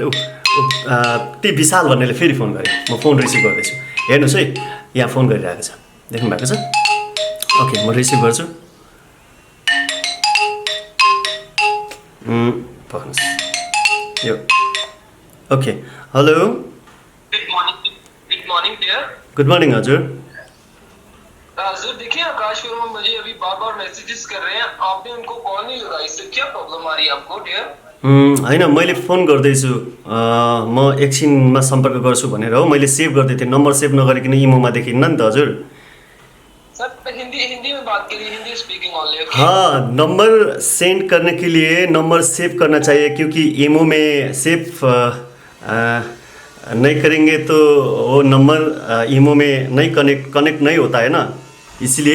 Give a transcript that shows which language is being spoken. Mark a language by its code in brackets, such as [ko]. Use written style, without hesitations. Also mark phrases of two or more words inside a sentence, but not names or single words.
[ne] ती विशाल भन्नेले फेरि फोन गरे, म फोन रिसिभ गर्दैछु। हेर्नुहोस् है यहाँ फोन गरिरहेको छ, देख्नु भएको छ। ओके म रिसिभ गर्छु। पर्नुहोस् यो [en] okay hello good morning dear. good morning [ne] हजुर। [hi] सर देखिए आकाश वर्मा मुझे अभी बार बार मैसेजेस कर रहे हैं, आपने उनको कॉल नहीं लगाई, इससे क्या प्रॉब्लम आ रही है आपको डियर? [ne] होइन मैले फोन गर्दैछु, म एकछिनमा सम्पर्क गर्छु भनेर हो। मैले सेभ गर्दै थिएँ, नम्बर सेभ नगरिकन इमोमा देखिन्न नि त हजुर। [hi] सर हिंदी में बात करिए, [en] Hindi speaking only. [hi] हाँ नंबर सेंड करने के लिए नंबर सेव करना चाहिए क्योंकि इमो में सेव नहीं करेंगे तो वो नंबर इमो में नहीं कनेक्ट नहीं होता है ना, इसलिए।